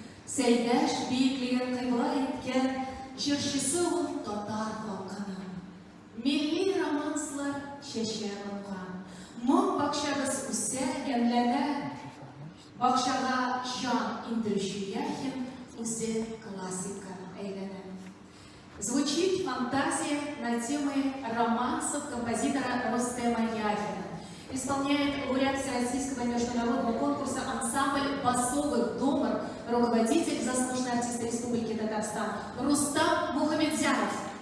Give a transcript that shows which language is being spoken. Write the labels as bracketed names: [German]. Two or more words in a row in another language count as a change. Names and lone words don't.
[Tatar] Сәйдәш биеклеген кыйбла иткән җырчысы ул татар халкының. Милли романслар чәчәк аткан. Моң бакчабыз үсә, ямьләнә. Бакчага җан индерүче яхин үзе классика әйләнә. [Russian] Звучит фантазия на темы романсов композитора Рустема Яхина. Исполняет лауреат Всероссийского международного конкурса ансамбль «Басовый домар», руководитель, заслуженный артист Республики Татарстан Рустам Мухамедзянов.